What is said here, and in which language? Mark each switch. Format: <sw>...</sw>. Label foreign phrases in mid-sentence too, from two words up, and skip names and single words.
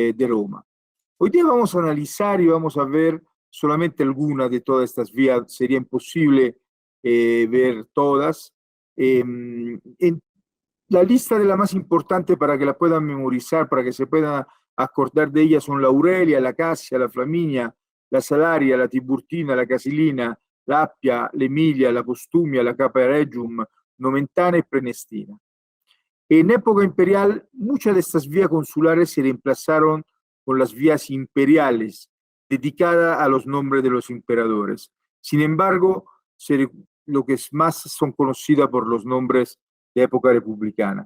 <es>Hoy día vamos a analizar y vamos a ver solamente algunas de todas estas vías, sería imposible ver todas. En la lista de la más importante para que la puedan memorizar, para que se puedan acordar de ellas son la Aurelia, la Cassia, la Flaminia, la Salaria, la Tiburtina, la Casilina, la Appia, l'Emilia, la Postumia, la Caparegium, Nomentana y Prenestina. En época imperial, muchas de estas vías consulares se reemplazaron con las vías imperiales, dedicadas a los nombres de los emperadores. Sin embargo, lo que más son conocidas por los nombres de época republicana.</es>